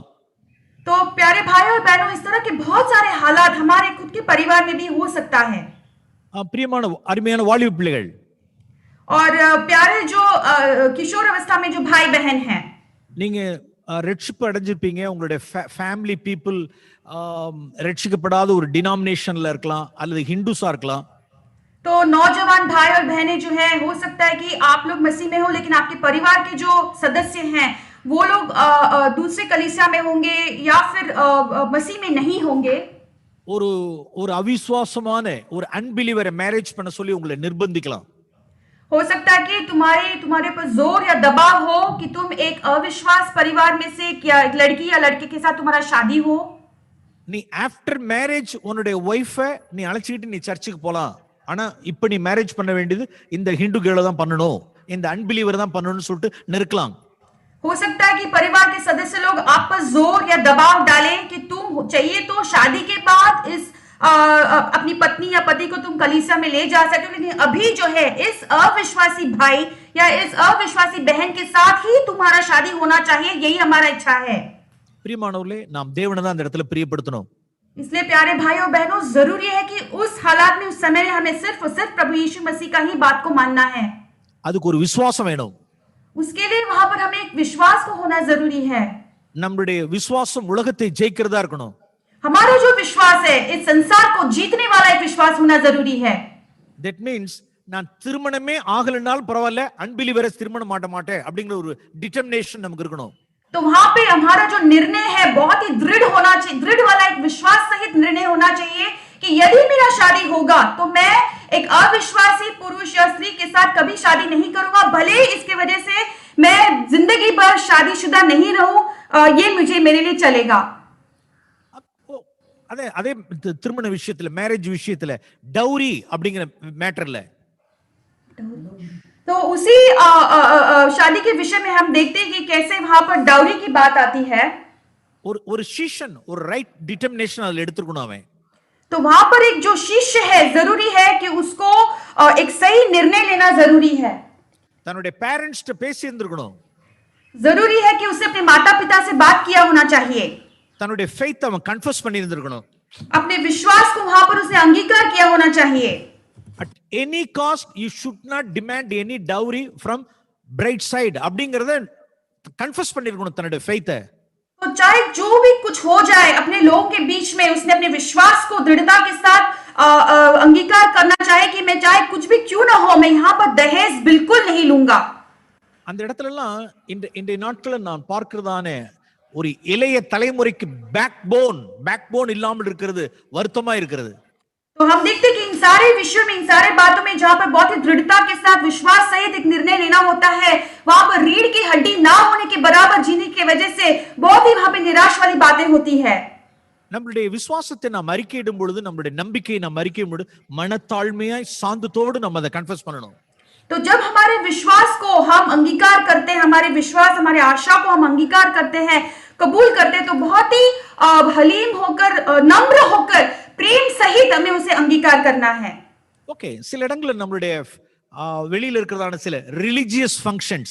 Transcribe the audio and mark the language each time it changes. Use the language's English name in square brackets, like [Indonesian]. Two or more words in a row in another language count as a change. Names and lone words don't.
[Hindi] तो प्यारे भाई और बहनों, इस तरह के बहुत सारे हालात हमारे खुद के परिवार में भी हो सकता है। [Tamil] பிரியமான அருமையான வாலிப பிள்ளைகள் [Hindi] और प्यारे जो किशोर अवस्था में जो भाई बहन हैं, [Tamil] நீங்க ரட்சிப்பு அடைஞ்சிருப்பீங்க. உங்களுடைய [English] family people [Tamil] ரட்சிக்கப்படாத ஒரு டினாமினேஷன்ல இருக்கலாம், அல்லது ஹிந்துஸா இருக்கலாம். [Hindi] तो नौजवान भाई और बहनें जो है हो सकता है कि आप लोग मसीह में हो, लेकिन आपके परिवार के जो सदस्य हैं वो लोग दूसरे कलीसिया में होंगे या फिर मसीह में नहीं होंगे। [Tamil] ஒரு அவிசுவாசமான ஒரு [English] unbeliever marriage [Tamil] பண்ண சொல்லி உங்களை நிர்பந்திக்கலாம். [Hindi] हो सकता है कि तुम्हारे पर जोर या दबाव हो कि तुम एक अविश्वास परिवार में से क्या एक लड़की या लड़के के साथ तुम्हारा शादी हो। [Tamil] நீ [English] after marriage [Tamil] உன்னுடைய ஒய்ஃபை நீ அழைச்சிட்டு நீ சர்ச்சுக்கு போலாம், ஆனா இப்ப நீ மேரேஜ் பண்ண வேண்டியது இந்த [English] Hindu girl [Tamil] தான் பண்ணணும், இந்த அன்பிலீவர் தான் பண்ணணும்னு சொல்லிட்டு நெருக்கலாம். [Hindi] हो सकता है कि परिवार के सदस्य लोग आप पर जोर या दबाव डालें कि तुम चाहिए तो शादी के बाद इस अपनी पत्नी या पति को तुम कलीसिया में ले जा सकते हो, लेकिन अभी जो है इस अविश्वासी भाई या इस अविश्वासी बहन के साथ ही तुम्हारा शादी होना चाहिए, यही हमारा इच्छा है। [Tamil] பிரியமானவர்களே, நாம் தேவனை தான் அந்த இடத்துல பிரியப்படுத்தணும். [Hindi] इसलिए प्यारे भाई और बहनों, जरूरी है कि उस हालात में उस समय में हमें सिर्फ और सिर्फ प्रभु यीशु मसीह का ही बात को मानना है। [Tamil] அதுக்கு ஒரு விசுவாசம் வேணும். [Hindi] उसके लिए वहां पर हमें एक विश्वास को होना जरूरी है। [Tamil] நம்மளுடைய விசுவாசம் உலகத்தை ஜெயிக்கிறதா இருக்கணும். [Hindi] हमारा जो विश्वास है इस संसार को जीतने वाला एक विश्वास होना जरूरी है। [English] That means [Tamil] நான் திருமணமே ஆகலனாலும் பரவாயில்ல, அன்பிலீவரை திருமணம் மாட்டேன் அப்படிங்கிற ஒரு டிட்டர்மினேஷன் நமக்கு இருக்கணும். [Hindi] तो वहां पे हमारा जो निर्णय है बहुत ही दृढ़ होना चाहिए, दृढ़ वाला एक विश्वास सहित निर्णय होना चाहिए कि यदि मेरा शादी होगा तो मैं एक अविश्वासी पुरुष या स्त्री के साथ कभी शादी नहीं करूंगा, भले इसके वजह से मैं जिंदगी भर शादीशुदा नहीं रहूं, ये मुझे मेरे लिए चलेगा। [Tamil] அதே திருமண விஷயத்துல, மேரேஜ் விஷயத்துல டவுரி அப்படிங்கிற மேட்டர்ல [Hindi] तो उसी शादी के विषय में हम देखते हैं कि कैसे वहां पर डाउरी की बात आती है। [Tamil] ஒரு சீஷன் ஒரு [English] right determination [Tamil] அதுல எடுத்துக்கணும் அவன். [Hindi] तो वहां पर एक जो शिष्य है जरूरी है कि उसको एक सही निर्णय लेना जरूरी है। [Tamil] தன்னுடைய பேரண்ட்ஸ் கிட்ட பேசி இருந்திருக்கணும். [Hindi] जरूरी है कि उसे अपने माता पिता से बात किया होना चाहिए। [Tamil] தன்னுடைய ஃபெய்த் அவன் கன்ஃபஸ் பண்ணி இருந்திருக்கணும். [Hindi] अपने विश्वास को वहां पर उसने अंगीकार किया होना चाहिए। [English] any cost you should not demand any dowry from bride side [Tamil] அப்படிங்கறத கன்ஃபஸ் பண்ணிருக்கணும் தன்னுடைய [English] faith. [Hindi] तो चाहे जो भी कुछ हो जाए अपने लोगों के बीच में, उसने अपने विश्वास को दृढ़ता के साथ अंगीकार करना चाहे कि मैं चाहे कुछ भी क्यों ना हो, मैं यहाँ पर दहेज बिल्कुल नहीं लूंगा. [Tamil] அந்த இடத்துல எல்லாம் இந்த நாட்களில் நான் பார்க்கிறதான ஒரு இளைய தலைமுறைக்கு பேக்போன் இல்லாமல் இருக்கிறது வருத்தமா இருக்கிறது. [Hindi] तो हम देखते हैं कि इन सारे विषयों में, इन सारे बातों में जहां पर बहुत ही दृढ़ता के साथ विश्वास सहित एक निर्णय लेना होता है, वहां पर रीढ़ की हड्डी ना होने के बराबर जीने की वजह से बहुत ही वहां पे निराश वाली बातें होती है. [Tamil] நம்மளுடைய விசுவாசத்தை நாம் அறிக்கையிடும் பொழுது, நம்மளுடைய நம்பிக்கையை நாம் அறிக்கையிடும் பொழுது மனத்தாழ்மையாய் சாந்தத்தோடு நம்ம அதை கன்ஃபஸ் பண்ணணும். [Hindi] तो जब हमारे विश्वास को हम अंगीकार करते हैं, हमारे विश्वास, हमारे आशा को हम अंगीकार करते हैं, कबूल करते हैं, तो बहुत ही हलीम होकर, नम्र होकर, प्रेम सहित हमें उसे अंगीकार करना है. ओके, [Tamil] சில இடங்களில் நம்மளுடைய வெளியில இருக்கிறதான சில [English] religious functions,